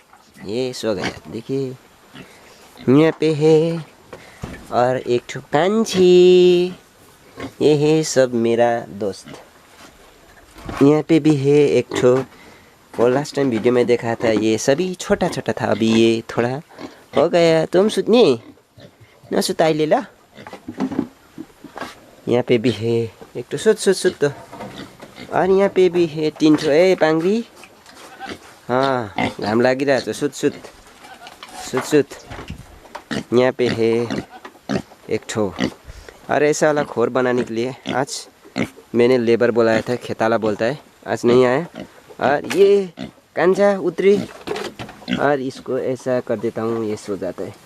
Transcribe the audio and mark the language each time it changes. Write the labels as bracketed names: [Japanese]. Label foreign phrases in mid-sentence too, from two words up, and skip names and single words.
[Hindi] ये सो गया, देखिए यहाँ पे है और एक ठो कांची। ये है सब मेरा दोस्त। यहाँ पे भी है एक ठो, वो [English] last time [Hindi] वीडियो में देखा था, ये सभी छोटा छोटा था, अभी ये थोड़ा हो गया। [Nepali] तुम सुत्ने नसुत अहिले ल। [Hindi] यहाँ पे भी है एक ठो, [Nepali] सुत सुत सुत [Hindi] तो। और यहाँ पे भी है 3 ठो। [Nepali] ए पाङ्री, हाँ घाम लागिरहेछ, सुत सुत सुत सुत। [Hindi] यहाँ पे है एक ठो। और ऐसा वाला खोर बनाने के लिए आज मैंने लेबर बुलाया था, खेताला बोलता है, आज नहीं आया। और ये कांचा उतरी और इसको ऐसा कर देता हूँ, ये सो जाता है।